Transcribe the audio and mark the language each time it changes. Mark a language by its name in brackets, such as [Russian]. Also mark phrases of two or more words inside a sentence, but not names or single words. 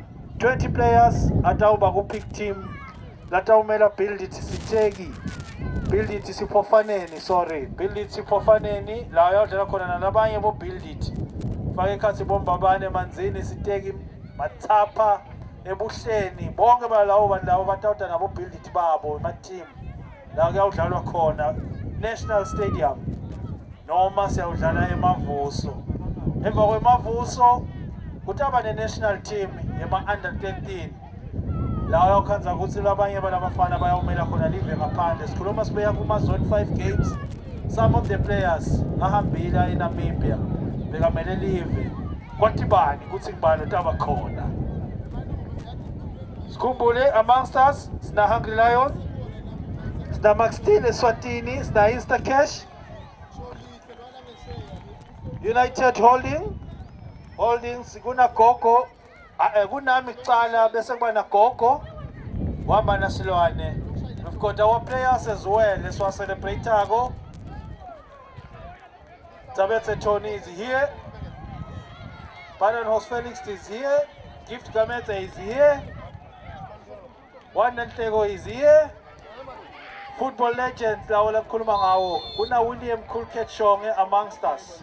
[Swati] 20 players atawuba ku-pick team latawumela Build It Siteki, Build It Siphofaneni, sorry, Build It Siphofaneni la yodlala khona nalabanye bo Build It. Fake ekhathi bombabane Manzini, Siteki, Matsapa, Ebuhleni, bonke balawo bantu labo batawuta nabo Build It babo ema-team la kuyawudlalwa khona National Stadium noma siyawudlala eMavuso. Emva kwemavuso kutaba ne- [English] national team [Swati] yema-under 13 la uyakhanza ukuthi labanye balabafana bayawumela khona live ngaphandle. Sikhuluma sibeya kuma-zone 5 games. [English] Some of the players [Swati] ahambile eNamibia bekamele live kwatibani kuthi ngibani utaba khona. Sikhumbule [English] amongst us [Swati] sina Hungry Lion, sina Maxtine eSwatini, sina Instacash, United Holdings, kuna Gogo, kunami kucala bese kuba na Gogo wahamba naSilwane. [English] We've got our players as well esiwacelebrate-ako. Tabethe Tony is here, Baden Felix is here, Gift Gamete is here, Wandantego is here. Football legends [Swati] lawo lakukhuluma ngawo kuna William Coolcat Shonge [English] amongst us.